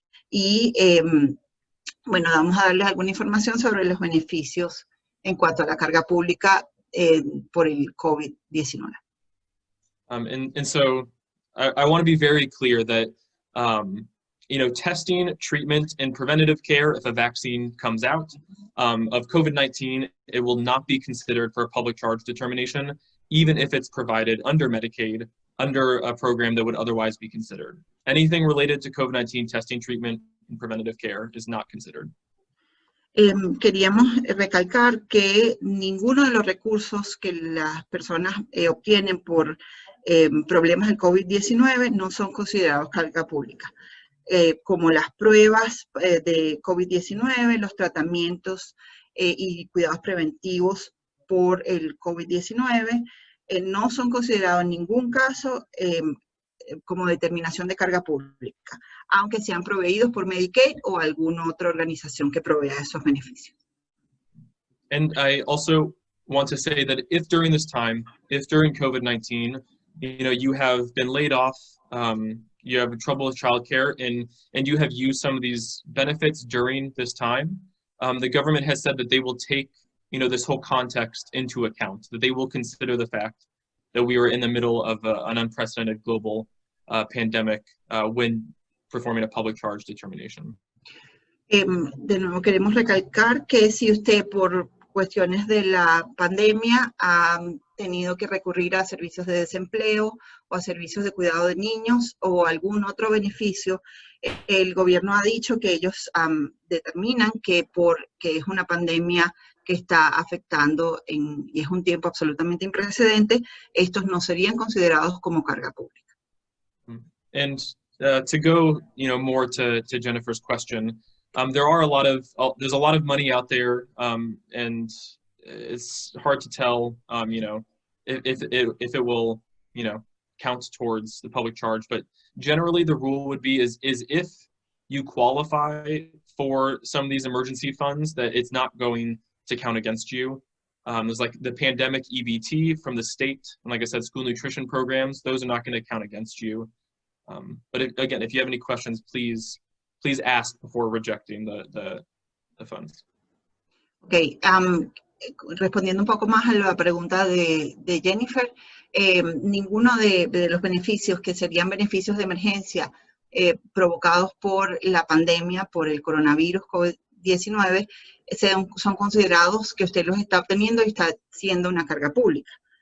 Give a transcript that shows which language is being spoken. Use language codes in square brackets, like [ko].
[es] Y, bueno, vamos a darles alguna información sobre los beneficios en cuanto a la carga pública por el COVID-19. [en] And so I want to be very clear that testing, treatment, and preventative care, if a vaccine comes out of COVID-19, it will not be considered for a public charge determination, even if it's provided under Medicaid, under a program that would otherwise be considered. Anything related to COVID-19 testing, treatment, and preventative care is not considered. [es] Queríamos recalcar que ninguno de los recursos que las personas obtienen por problemas del COVID-19 no son considerados carga pública, como las pruebas de COVID-19, los tratamientos y cuidados preventivos por el COVID-19, no son considerados en ningún caso como determinación de carga pública, aunque sean proveídos por Medicaid o alguna otra organización que provea esos beneficios. [en] And I also want to say that if during this time, if during COVID-19, you have been laid off, you have trouble with childcare, and you have used some of these benefits during this time, the government has said that they will take this whole context into account, that they will consider the fact that we were in the middle of an unprecedented global pandemic when performing a public charge determination. [es] De nuevo queremos recalcar que si usted por cuestiones de la pandemia ha tenido que recurrir a servicios de desempleo o a servicios de cuidado de niños o algún otro beneficio, el gobierno ha dicho que ellos determinan que porque es una pandemia que está afectando y es un tiempo absolutamente imprecedente, estos no serían considerados como carga pública. [en] And to go, more to Jennifer's question, there's a lot of money out there, and it's hard to tell, if it will, count towards the public charge. But generally, the rule would be is if you qualify for some of these emergency funds, that it's not going to count against you. There's like the pandemic EBT from the state, and like I said, school nutrition programs. Those are not going to count against you. But again, if you have any questions, please ask before rejecting the funds. [es] Okay, respondiendo un poco más a la pregunta de Jennifer, ninguno de los beneficios que serían beneficios de emergencia provocados por la pandemia, por el coronavirus COVID-19, son considerados que usted los está obteniendo y está siendo una carga pública.